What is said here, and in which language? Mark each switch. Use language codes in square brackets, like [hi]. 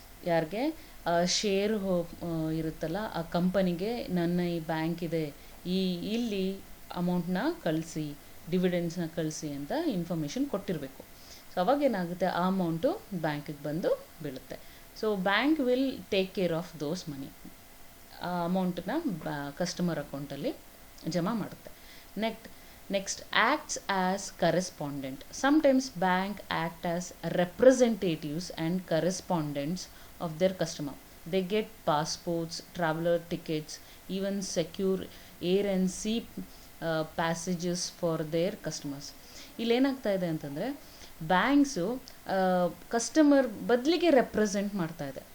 [kn] ಯಾರಿಗೆ ಶೇರ್ ಇರುತ್ತಲ್ಲ ಆ ಕಂಪನಿಗೆ ನನ್ನ ಈ ಬ್ಯಾಂಕ್ ಇದೆ, ಇಲ್ಲಿ ಅಮೌಂಟ್ನ ಕಳಿಸಿ, ಡಿವಿಡೆಂಡ್ಸ್ನ ಕಳಿಸಿ ಅಂತ ಇನ್ಫಾರ್ಮೇಷನ್ ಕೊಟ್ಟಿರಬೇಕು. ಸೊ ಅವಾಗ ಏನಾಗುತ್ತೆ, ಆ ಅಮೌಂಟು ಬ್ಯಾಂಕಿಗೆ ಬಂದು ಬೀಳುತ್ತೆ. [en] So bank will take care of those money. [kn] ಆ ಅಮೌಂಟನ್ನ ಕಸ್ಟಮರ್ ಅಕೌಂಟಲ್ಲಿ ಜಮಾ ಮಾಡುತ್ತೆ. [en] Next, acts as correspondent. Sometimes bank act as representatives and correspondents of their customer. They get passports, traveler tickets, even secure air and sea passages for their customers. [kn] ಇಲ್ಲೇನಾಗ್ತಾ ಇದೆ ಅಂತಂದರೆ, banks customer ಬದಲಿಗೆ represent ಮಾಡ್ತಾ ಇದೆ.